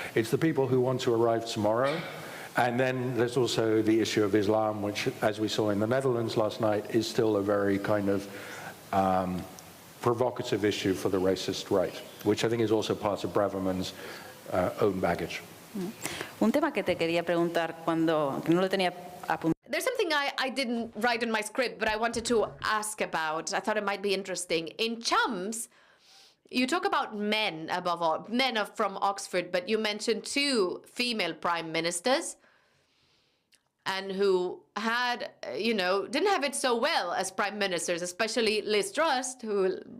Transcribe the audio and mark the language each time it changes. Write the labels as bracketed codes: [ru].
[en] It's the people who want to arrive tomorrow. And then there's also the issue of Islam, which, as we saw in the Netherlands last night, is still a very kind of provocative issue for the racist right, which I think is also part of Braverman's own baggage. [es] Un tema que te quería preguntar que no lo tenía apuntado. [en] There's something I didn't write in my script, but I wanted to ask about. I thought it might be interesting. In Chums, you talk about men above all, men from Oxford, but you mentioned 2 female prime ministers and who had, didn't have it so well as prime ministers, especially Liz Truss, who...